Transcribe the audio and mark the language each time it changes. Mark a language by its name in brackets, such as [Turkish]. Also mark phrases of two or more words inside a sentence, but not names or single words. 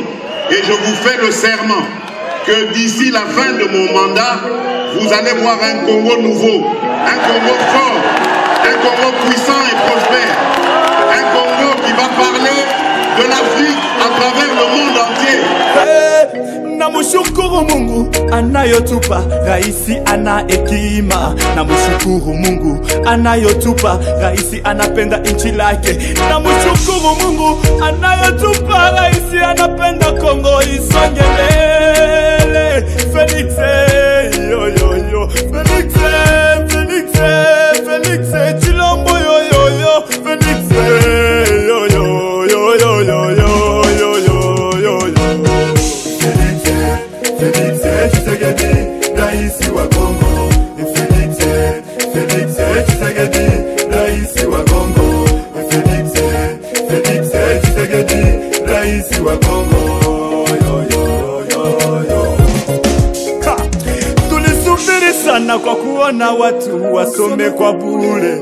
[French] Et je vous fais le serment que d'ici la fin de mon mandat, vous allez voir un Congo nouveau, un Congo fort, un Congo puissant et prospère, un Congo qui va parler de l'Afrique à travers le monde entier. [Swahili] Namushukuru Mungu anayotupa raisi ana hekima. Namushukuru Mungu anayotupa raisi anapenda nchi lake. Namushukuru Mungu anayotupa raisi anapenda Kongo isonge mbele. Felix yo yo yo, Felix Felix Felix Chilombo yo yo yo, Felix yo yo yo yo yo yo yo yo yo. Felix Tshisekedi, raisi wa Kongo. Felix Tshisekedi, raisi wa Kongo. Felix Tshisekedi, raisi wa Kongo. Yo yo yo yo. Tulisubiri sana kwa kuona watu wasome kwa bure.